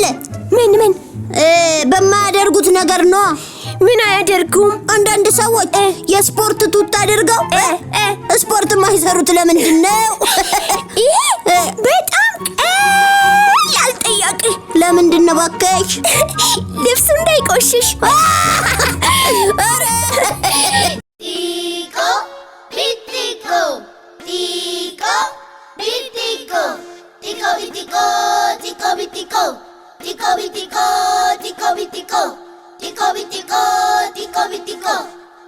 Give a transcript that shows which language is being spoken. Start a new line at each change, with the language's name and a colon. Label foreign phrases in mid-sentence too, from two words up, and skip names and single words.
Amharic: ምን? በማያደርጉት ነገር ነው። ምን አያደርጉም? አንዳንድ ሰዎች የስፖርት ቱታ አድርገው ስፖርት የማይሰሩት ለምንድን ነው? ይሄ በጣም ቀላል ጥያቄ። ለምንድን ነው እባክሽ? ልብሱ እንዳይቆሽሽ። Tico, vitico, tico, vitico, tico vitico, tico vitico, tico vitico, tico vitico, tico vitico, tico vitico.